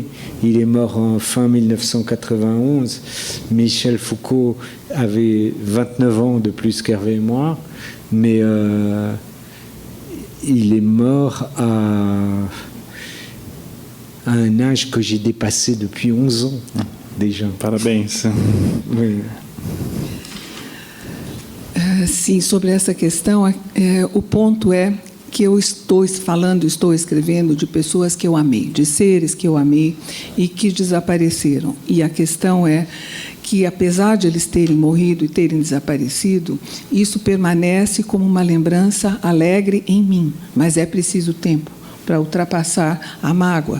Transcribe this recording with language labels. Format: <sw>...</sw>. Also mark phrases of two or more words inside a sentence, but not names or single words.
<fr>Il est mort en fin 1991. Michel Foucault avait 29 ans de plus qu'Hervé et moi. Mais il est mort à un âge que j'ai dépassé depuis 11 ans déjà.</fr> <pt>Parabéns.</pt> <fr>Oui.</fr> <pt>Sim, sobre essa questão, o ponto é que eu estou escrevendo de pessoas que eu amei, de seres que eu amei e que desapareceram. E a questão é que, apesar de eles terem morrido e terem desaparecido, isso permanece como uma lembrança alegre em mim, mas é preciso tempo para ultrapassar a mágoa.</pt>